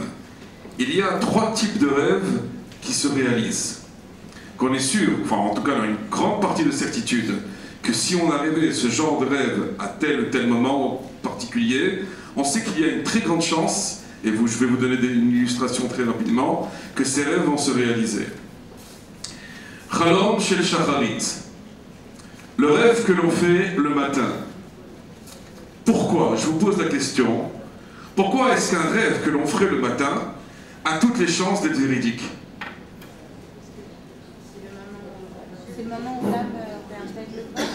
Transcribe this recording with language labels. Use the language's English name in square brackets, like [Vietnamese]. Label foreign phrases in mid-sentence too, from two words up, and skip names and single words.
[French] Il y a 3 types de rêves qui se réalisent. Qu'on est sûr, enfin en tout cas dans une grande partie de certitude, que si on a rêvé ce genre de rêve à tel ou tel moment particulier, on sait qu'il y a une très grande chance, et je vais vous donner une illustration très rapidement, que ces rêves vont se réaliser. [Hebrew] חלום של שחרית. [French] Le rêve que l'on fait le matin. Pourquoi? Je vous pose la question. Pourquoi est-ce qu'un rêve que l'on ferait le matin a toutes les chances d'être véridique? C'est le moment où l'âme réintègre le corps.